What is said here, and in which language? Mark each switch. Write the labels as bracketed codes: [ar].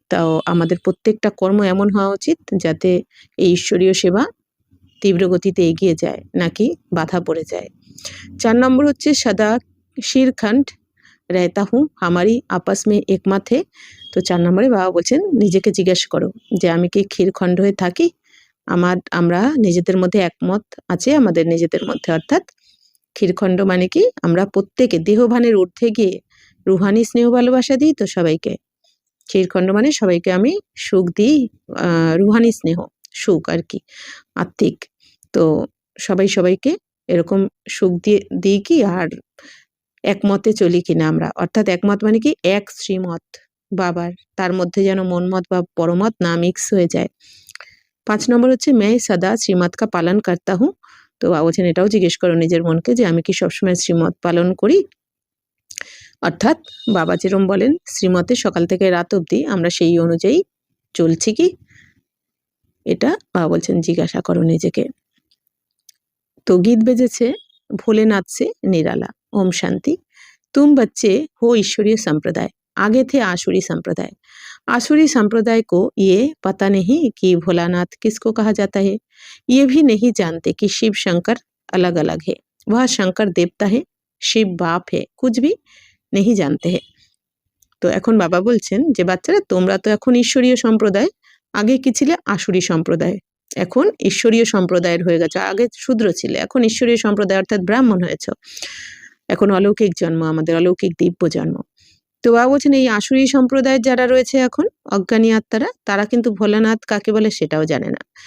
[bn] তাও আমাদের প্রত্যেকটা কর্ম এমন হওয়া উচিত যাতে এই ঈশ্বরীয় সেবা তীব্র গতিতে এগিয়ে যায়, নাকি বাধা পড়ে যায়। 4 নম্বর হচ্ছে [hi] সদা শিরখণ্ড रहता हूँ हमारी आपस में एकमत है। [bn] তো 4 নম্বরে বাবা বলছেন নিজেকে জিজ্ঞাসা করো যে আমি কি ক্ষীরখণ্ড হয়ে থাকি, আমরা নিজেদের মধ্যে একমত আছে আমাদের নিজেদের মধ্যে। অর্থাৎ ক্ষীরখণ্ড মানে কি, আমরা প্রত্যেকে দেহভানের ঊর্ধ্বে গিয়ে রুহানি স্নেহ ভালোবাসা দিই তো সবাইকে। ক্ষীরখণ্ড মানে সবাইকে আমি সুখ দিই, রুহানি স্নেহ, সুখ আর কি, আত্মিক। তো সবাইকে এরকম সুখ দিই কি, আর একমতে চলি কিনা আমরা। অর্থাৎ একমত মানে কি, এক শ্রীমত বাবার, তার মধ্যে যেন মনমত বা পরমত না মিক্স হয়ে যায়। 5 নম্বর হচ্ছে [hi] मैं सदा श्रीमत का पालन करता हूँ। [bn] তো বাবা বলছেন এটাও জিজ্ঞেস করো নিজের মনকে যে আমি কি সবসময় শ্রীমত পালন করি। অর্থাৎ বাবা যেরকম বলেন শ্রীমতে সকাল থেকে রাত অবধি আমরা সেই অনুযায়ী চলছি কি, এটা বাবা বলছেন জিজ্ঞাসা করো নিজেকে। তো গীত বেজেছে ভোলেনাথ [hi] से निराला। ओम शांति। तुम बच्चे हो ईश्वरीय संप्रदाय, आगे थे आसुरी संप्रदाय। आसुरी संप्रदाय को ये पता नहीं कि भोलानाथ किसको कहा जाता है, ये भी नहीं जानते कि शिव शंकर अलग अलग है, वह शंकर देवता है, शिव बाप है, कुछ भी नहीं जानते हैं। [bn] তো এখন বাবা বলছেন যে বাচ্চারা তোমরা তো এখন ঈশ্বরীয় সম্প্রদায়, আগে কি ছিলে আসুরি সম্প্রদায়, এখন ঈশ্বরীয় সম্প্রদায়ের হয়ে গেছে। আগে শূদ্র ছিলে, এখন ঈশ্বরীয় সম্প্রদায় অর্থাৎ ব্রাহ্মণ হয়েছ। এখন অলৌকিক জন্ম, আমাদের অলৌকিক দিব্য জন্ম। তো বাবা বলছেন এই আসুরি সম্প্রদায়ের যারা রয়েছে এখন অজ্ঞানী আত্মারা, তারা কিন্তু ভোলানাথ কাকে বলে সেটাও জানে না।